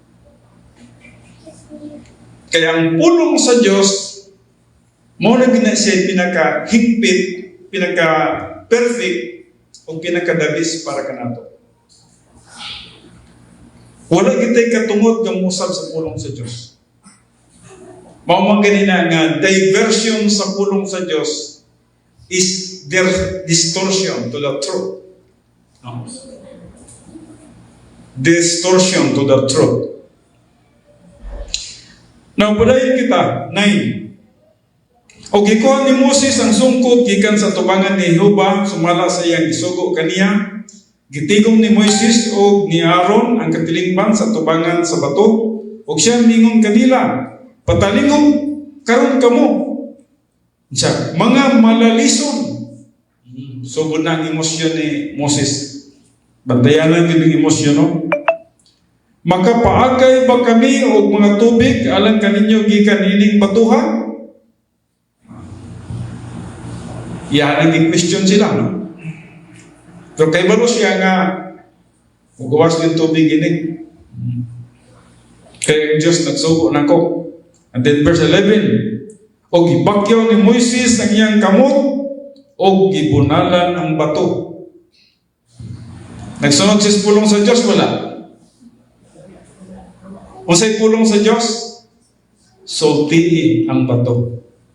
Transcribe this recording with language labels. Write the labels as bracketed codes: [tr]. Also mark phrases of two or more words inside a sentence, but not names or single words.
[ceb] Kaya ang pulong sa Diyos, mo na siya pinaka-higpit, pinaka-perfect, o pinaka-dabis para ka nato. Wala kita'y katungod ng musab sa pulong sa Diyos. Maumang ganina nga, diversion sa pulong sa Diyos [en] is their distortion to the truth. [ceb] No? [en] Distortion to the truth. [ceb] Now, padayon kita, 9. O gikuha ni Moses ang sungkod gikan sa tubangan ni Jehova, sumala sa iyang isugo kaniya. Gitigom ni Moises o ni Aaron ang katilingban sa tubangan sa bato. O siya mingon kanila, patalingom karon kamo. Siya, mga malalison. So, na ang emosyon ni Moses. Bantayan lang din ang emosyon, no? Makapaagay ba kami o mga tubig alang kaninyo gikan ining batuha? Yan ang question sila, no? So, kay balo siya nga magawas ng tubig ini. Kaya Diyos nagsugo na ko. [en] And then verse 11, [ceb] o gibakyaw ni Moises ang iyang kamot o gibunalan ang bato. Nagsunod siya pulong sa Diyos, wala. Unsay pulong sa Diyos? Sultii ang bato.